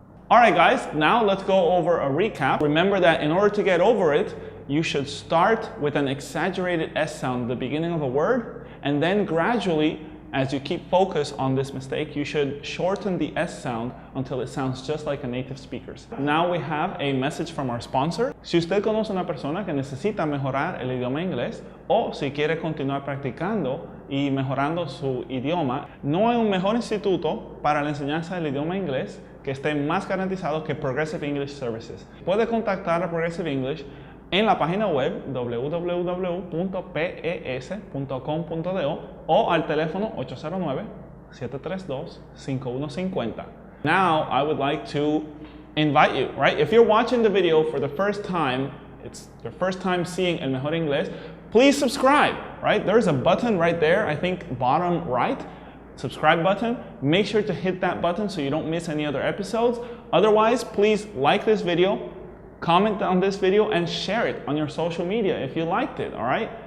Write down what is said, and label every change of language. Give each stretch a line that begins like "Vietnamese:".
English: All right, guys, now let's go over a recap. Remember that in order to get over it, you should start with an exaggerated S sound at the beginning of a word, and then gradually, as you keep focus on this mistake, you should shorten the S sound until it sounds just like a native speaker's. Now we have a message from our sponsor.
Spanish: Si usted conoce una persona que necesita mejorar el idioma inglés, o si quiere continuar practicando y mejorando su idioma, no hay un mejor instituto para la enseñanza del idioma inglés que esté más garantizado que Progressive English Services. Puede contactar a Progressive English en la página web www.pes.com.do o al teléfono 809-732-5150.
English: Now, I would like to invite you, right? If you're watching the video for the first time, it's your first time seeing
Spanish: El Mejor Inglés,
English: please subscribe, right? There's a button right there, I think bottom right, subscribe button. Make sure to hit that button so you don't miss any other episodes. Otherwise, please like this video, comment on this video, and share it on your social media if you liked it, all right?